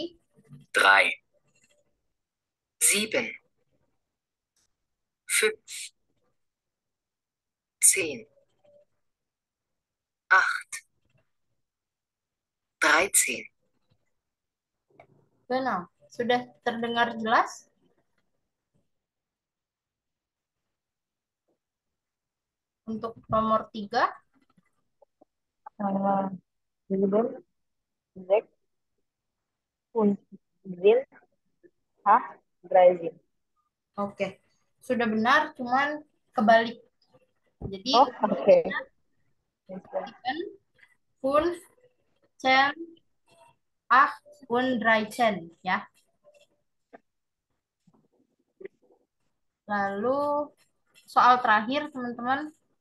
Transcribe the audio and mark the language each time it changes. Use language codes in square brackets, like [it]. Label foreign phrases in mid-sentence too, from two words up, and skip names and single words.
[id] 3, 7, 5, 10, 8, 13. Genau. Sudah terdengar jelas? Untuk nomor 3, [de] Sieben, sechs, fünf, sieben, acht, drei, sieben. [id] oke. Sudah benar, cuman kebalik. Jadi, Oh, oke. 7, 5, 10, 8, und 13, ya. Lalu, soal terakhir, teman-teman.